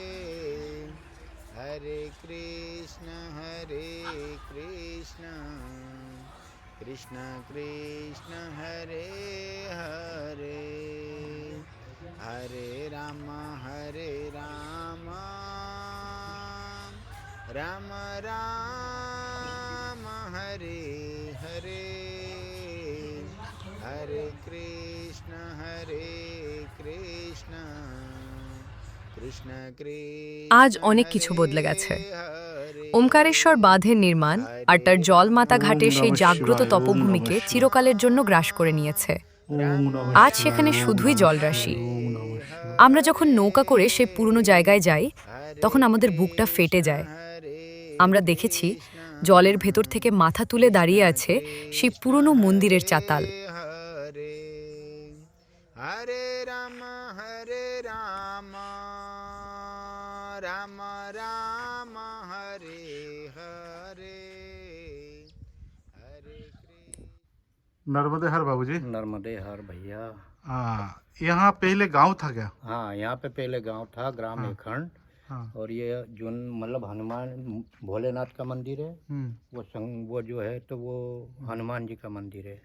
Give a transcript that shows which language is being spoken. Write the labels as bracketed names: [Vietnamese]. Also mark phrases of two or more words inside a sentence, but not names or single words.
[Hindi] हरे कृष्ण कृष्ण कृष्ण हरे हरे हरे राम राम राम हरे हरे हरे कृष्ण कृष्ण [Bangla] আজ অনেক কিছু বদলে গেছে। ওমকারেশ্বর বাঁধের নির্মাণ আর তার জলমাতা ঘাটের সেই জাগ্রত তপভূমিকে চিরকালের জন্য গ্রাস করে নিয়েছে। আজ সেখানে শুধুই জলরাশি। আমরা যখন নৌকা করে সেই পুরনো জায়গায় যাই, তখন আমাদের বুকটা ফেটে যায়। আমরা দেখেছি জলের ভেতর থেকে মাথা তুলে দাঁড়িয়ে আছে সেই পুরনো মন্দিরের চাতাল। [Hindi] हरे राम राम राम हरे हरे हरे नर्मदे हर बाबूजी। नर्मदे हर भैया। यहाँ पहले गांव था क्या? हाँ, यहाँ पे पहले गांव था, ग्राम एखंड। हाँ। और ये जो मतलब हनुमान भोलेनाथ का मंदिर है, वो जो है तो वो हनुमान जी का मंदिर है।